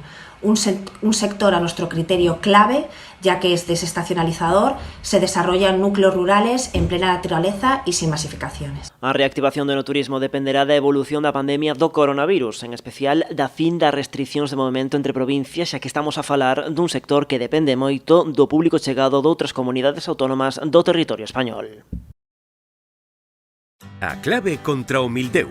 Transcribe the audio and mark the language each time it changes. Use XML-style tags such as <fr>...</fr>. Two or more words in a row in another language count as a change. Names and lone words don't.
<es>Un sector a nuestro criterio clave, ya que es desestacionalizador, se desarrolla en núcleos rurales, en plena naturaleza y sin masificaciones.</es> <gl>A reactivación do enoturismo dependerá da evolución da pandemia do coronavirus, en especial da fin das restricións de movimento entre provincias, xa que estamos a falar dun sector que depende moito do público chegado de outras comunidades autónomas do territorio español. A clave contra o mildeu.</gl>